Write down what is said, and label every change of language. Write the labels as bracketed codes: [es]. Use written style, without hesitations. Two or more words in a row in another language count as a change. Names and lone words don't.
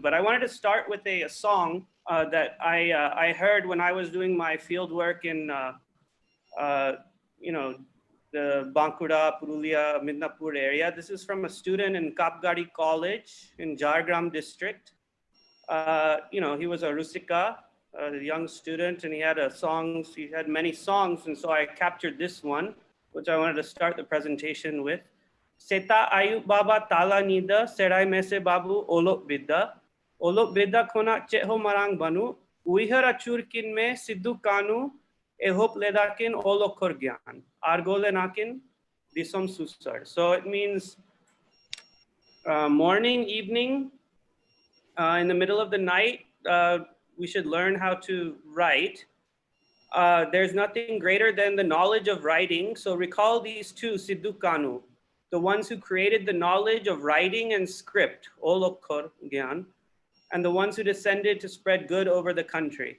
[en] But I wanted to start with a song that I heard when I was doing my field work in, the Bankura, Purulia, Midnapur area. This is from a student in Kapgadi College in Jhargram district. He was a Rusika, a young student, and he had many songs. And so I captured this one, which I wanted to start the presentation with. [sat] Seta Ayu Baba Tala Nida, Serai Mese Babu, Olok Bidda Kona Cheho Marang Banu, Uihara Churkin Me, Siddu Kanu, Ehop Ledakin, Olok Korgyan, Argole Nakin, Disom Susar. [en] So it means morning, evening, in the middle of the night, we should learn how to write. There's nothing greater than the knowledge of writing. So recall these two, Siddu Kanu, the ones who created the knowledge of writing and script, [sat] Olokor Gyan, [en] and the ones who descended to spread good over the country.